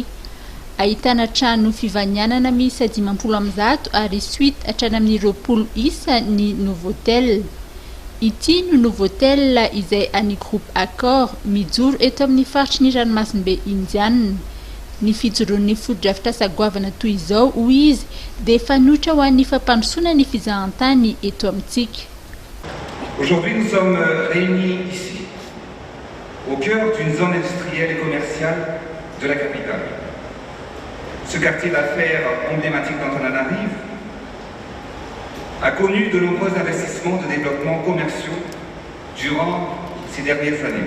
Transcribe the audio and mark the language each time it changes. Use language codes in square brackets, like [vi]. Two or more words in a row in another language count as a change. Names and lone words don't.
[mg] Ahitana trano fivanianana miisa 50 ary suite hatrany amin'ny 20 isa ny Novotel. Ity no Novotel izay any groupe Accord mijoro eto amin'ny faritry ny ranomasimbe indianina. Ny fijoroan'ny foto-drafitra sagoavana toy izao hoy izy dia fanotra ho an'ny fampandrosoana ny fizahan-tany eto amintsika. [fr] Aujourd'hui, nous sommes réunis ici, au cœur d'une zone industrielle et commerciale de la capitale. Ce quartier d'affaires emblématique d'Antananarive a connu de nombreux investissements de développement commerciaux durant ces dernières années.